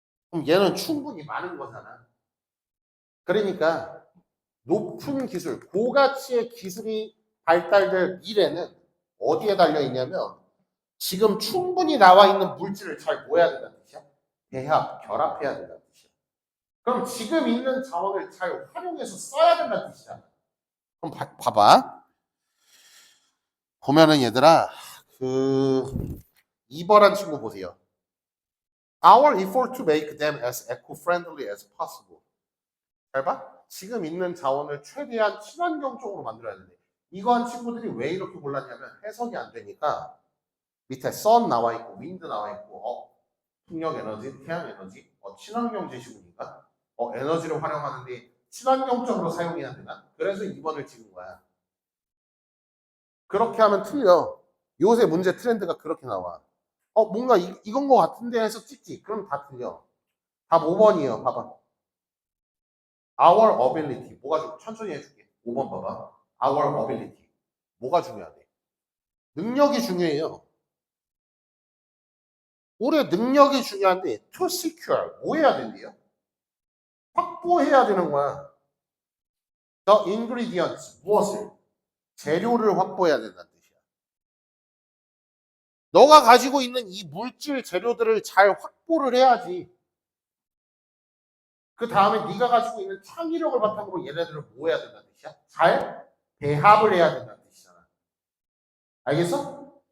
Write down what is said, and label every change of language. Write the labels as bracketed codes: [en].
[ko] 그럼 얘는 충분히 많은 거잖아. 그러니까 높은 기술, 고가치의 기술이 발달될 미래는 어디에 달려 있냐면 지금 충분히 나와 있는 물질을 잘 모아야 된다는 뜻이야. 배합, 결합해야 된다는 뜻이야. 그럼 지금 있는 자원을 잘 활용해서 써야 된다는 뜻이야. 그럼 봐봐. 보면은 얘들아, 2번한 친구 보세요. [en] Our effort to make them as eco-friendly as possible. [ko] 잘 봐. 지금 있는 자원을 최대한 친환경적으로 만들어야 되는데 이거 한 친구들이 왜 이렇게 골랐냐면 해석이 안 되니까 밑에 sun 나와 있고 wind 나와 있고 풍력 에너지, 태양 에너지, 친환경 제시군인가? 에너지를 활용하는데 친환경적으로 사용해야 되나? 그래서 2번을 찍은 거야. 그렇게 하면 틀려. 요새 문제 트렌드가 그렇게 나와. 뭔가 이건 거 같은데 해서 찍지. 그럼 다 틀려. 답 5번이에요. 봐봐. [en] Our ability. [ko] 뭐가 천천히 해줄게. 5번 봐봐. [en] Our ability. [ko] 뭐가 중요하대? 능력이 중요해요. 우리의 능력이 중요한데 [en] to secure [ko] 뭐 해야 된대요? 확보해야 되는 거야. [en] The ingredients [ko] 무엇을? 재료를 확보해야 된다는 뜻이야. 너가 가지고 있는 이 물질 재료들을 잘 확보를 해야지. 그 다음에 네가 가지고 있는 창의력을 바탕으로 얘네들을 뭐 해야 된다는 뜻이야? 잘 배합을 해야 된다는 뜻이잖아. 알겠어?